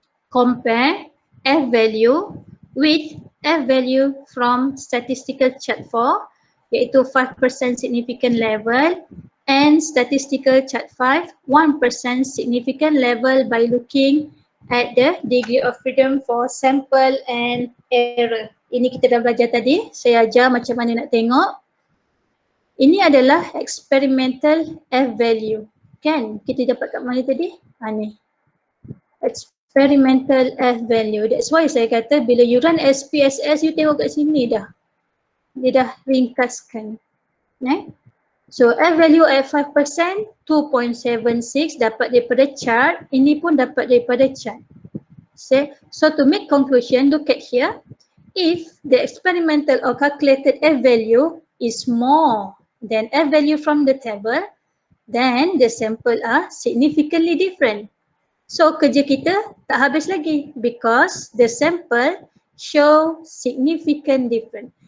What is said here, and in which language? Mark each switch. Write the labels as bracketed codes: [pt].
[en] Compare F value with F value from statistical chart 4, iaitu 5% significant level, and statistical chart 5, 1% significant level by looking at the degree of freedom for sample and error. [ms] Ini kita dah belajar tadi, saya ajar macam mana nak tengok. Ini adalah experimental F value. Kan? Kita dapat kat mana tadi? Ni. Experimental F value. [en] That's why [ms] saya kata bila you run SPSS, you tengok kat sini dah. Dia dah ringkaskan. So F value at 5%, 2.76 dapat daripada chart. Ini pun dapat daripada chart. [en] So to make conclusion, look at here. If the experimental or calculated F value is more than F value from the table, then the sample are significantly different. [ms] So kerja kita tak habis lagi [en] because the sample show significant difference.